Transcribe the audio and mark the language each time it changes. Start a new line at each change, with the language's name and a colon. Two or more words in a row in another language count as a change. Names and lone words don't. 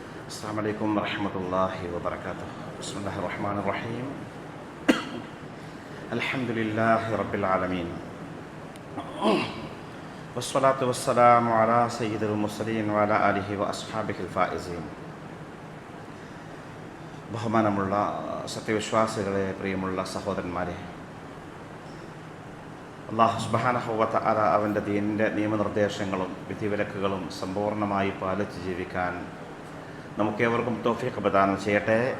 Arabic: السلام عليكم ورحمة الله وبركاته. بسم الله الرحمن الرحيم. الحمد لله رب العالمين والصلاة والسلام على سيد المرسلين وعلى آله وأصحابه الفائزين.
Malayalam: ബഹുമാനമുള്ള സത്യവിശ്വാസികളെ, പ്രിയമുള്ള സഹോദരന്മാരെ,
Arabic: الله سبحانه وتعالى
Malayalam: അവൻ്റെ ദീനിൻ്റെ നിയമനിർദ്ദേശങ്ങളും വിധിവിലക്കുകളും സമ്പൂർണ്ണമായി പാലിച്ച് ജീവിക്കാൻ നമുക്കേവർക്കും തൗഫീഖ് പ്രദാനം ചെയ്യട്ടെ.